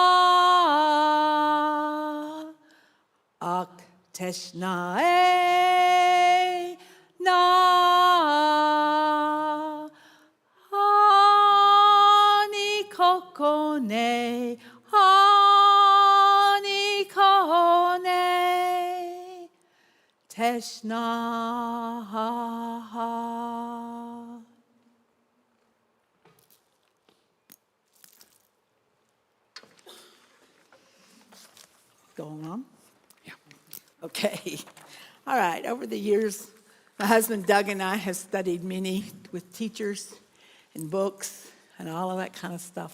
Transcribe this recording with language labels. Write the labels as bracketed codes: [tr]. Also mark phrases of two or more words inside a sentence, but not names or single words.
[en] ak teshna na ani kokone teshna ha ha. Going on? Yeah. Okay. All right. Over the years, my husband Doug and I have studied many with teachers and books and all of that kind of stuff.